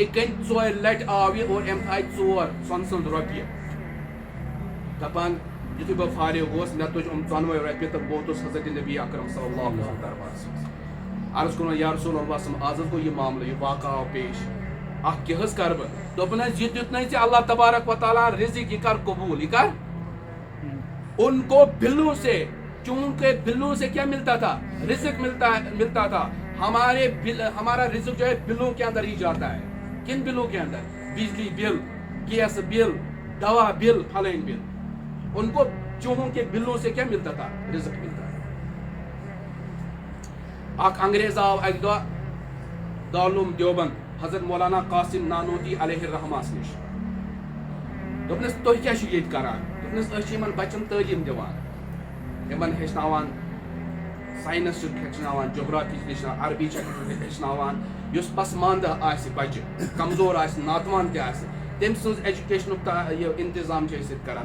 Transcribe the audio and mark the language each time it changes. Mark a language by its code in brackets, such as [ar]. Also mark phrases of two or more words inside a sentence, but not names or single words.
[ks] کٔنۍ 4 لٹہِ آو یہِ اور أمۍ تھایہِ 4 سۄنہٕ سٕنٛز رۄپیہِ دپان یُتھُے بہٕ فارغ گوس مےٚ تُج یِم 14 رۄپیہِ تہٕ بہٕ ووتُس حضرت نبی اکرم [ar] صلی اللہ علیہ وسلم [ks] دربارس منٛز عرض کوٚرُن [ar] یا رسول اللہ [ks] صلی آز حظ گوٚو یہِ معاملہٕ یہِ واقعہ آو پیش اکھ کیٛاہ حظ کرٕ بہٕ دوٚپُن حظ یہِ دیُتنَے ژےٚ اللہ تبارک و تعالیٰ رزق یہِ کر قبوٗل یہِ کر [ur] ان کو بلوں سے چونکہ بلوں سے کیا ملتا تھا؟ رزق ملتا تھا. ہمارا رزق جو ہے بلوں کے اندر ہی جاتا ہے. کن بلوں کے اندر؟ بجلی بل، گیس بل، دوا بل، فلان بل. ان کو چوہوں کے بلوں سے کیا ملتا تھا؟ رزق ملتا ہے. [ks] اخ انگریز آو اک دۄہ دارالعلوم دیوبند حضرت مولانا قاسم نانوتی علیہ الرحمٰس نش. دوٚپنس تُہۍ کیٛاہ چھِو ییٚتہِ کران؟ دوٚپنس أسۍ چھِ یِمن بچن تعلیٖم دِوان، یِمن ہیٚچھناوان ساینس چھِ ہیٚچھناوان، جغرافی چھِ ہیٚچھناوان، عربی چھِ ہیٚچھناوان. یُس پسماندٕ آسہِ بچہِ، کمزور آسہِ، ناتوان تہِ آسہِ، تٔمۍ سٕنٛز ایجوکیشنُک یہِ انتظام چھِ أسۍ ییٚتہِ کران.